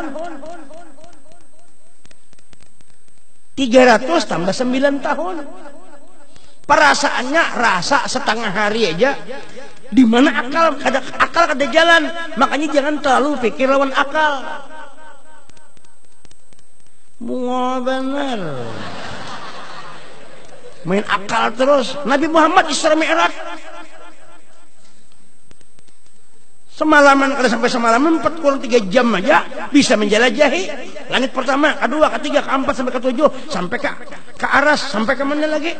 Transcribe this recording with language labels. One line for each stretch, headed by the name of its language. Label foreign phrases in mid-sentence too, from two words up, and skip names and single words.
Indonesian: 300 tambah 9 tahun.
Banjar: Perasaannya rasa setengah hari aja. Di mana akal kada jalan. Makanya jangan terlalu pikir lawan akal. Bunga bener. Main akal terus. Nabi Muhammad Isra Mi'raj. Semalaman kada sampai semalaman 4 kurang 3 jam aja bisa menjelajahi langit pertama, kedua, ketiga, keempat sampai ketujuh, sampai ke aras, sampai ke mana lagi?